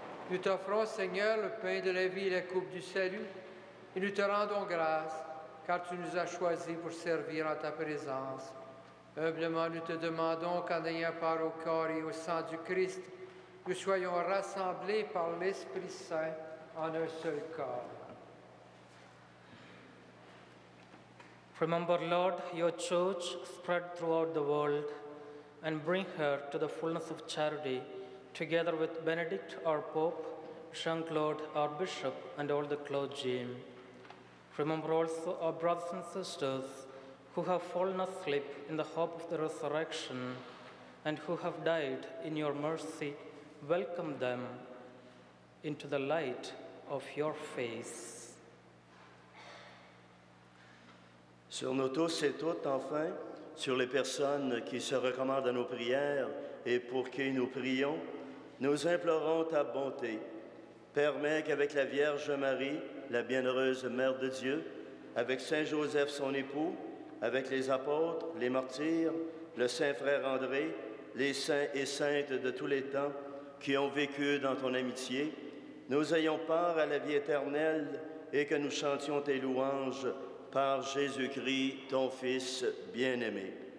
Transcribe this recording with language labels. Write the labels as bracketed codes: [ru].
[fr] nous t'offrons, Seigneur, le pain de la vie et la coupe du salut, et nous te rendons grâce, car tu nous as choisis pour servir en ta présence. Humblement, nous te demandons qu'en ayant part au corps et au sang du Christ, nous soyons rassemblés par l'Esprit Saint en un seul corps. [en] Remember, Lord, your church spread throughout the world and bring her to the fullness of charity, together with Benedict, our Pope, Jean-Claude, our Bishop, and all the clergy. Remember also our brothers and sisters who have fallen asleep in the hope of the resurrection and who have died in your mercy. Welcome them into the light of your face. [fr] Sur nous tous et toutes, enfin, sur les personnes qui se recommandent à nos prières et pour qui nous prions, nous implorons ta bonté. Permets qu'avec la Vierge Marie, la bienheureuse Mère de Dieu, avec Saint Joseph son époux, avec les apôtres, les martyrs, le Saint Frère André, les saints et saintes de tous les temps qui ont vécu dans ton amitié, nous ayons part à la vie éternelle et que nous chantions tes louanges par Jésus-Christ, ton Fils bien-aimé.